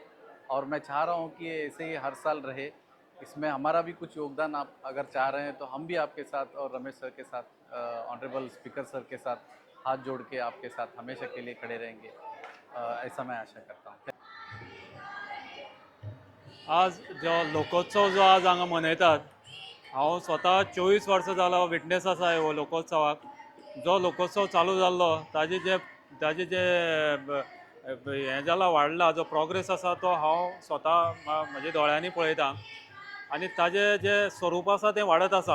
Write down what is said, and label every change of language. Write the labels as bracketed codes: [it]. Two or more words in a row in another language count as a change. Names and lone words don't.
[hi] और मैं चाह रहा हूँ कि ये ऐसे ही हर साल रहे. इसमें हमारा भी कुछ योगदान आप अगर चाह रहे हैं तो हम भी आपके साथ और रमेश सर के साथ, [en] honourable speaker sir [hi] के साथ हाथ जोड़ के आपके साथ हमेशा के लिए खड़े रहेंगे, ऐसा मैं आशा करता हूँ. [kok] आज जो लोकोत्सव जो आज हांगा मनयतात, हांव स्वता 24 वर्सां जाला विटनेस आसा ह्या लोकोत्सवाक. जो लोकोत्सव चालू जाल्लो ताजे जे हें जाला वाडला, जो प्रोग्रेस आसा तो हांव स्वता म्हज्या दोळ्यांनी पळयतां आनी ताजे जे स्वरूप आसा तें वाडत आसा.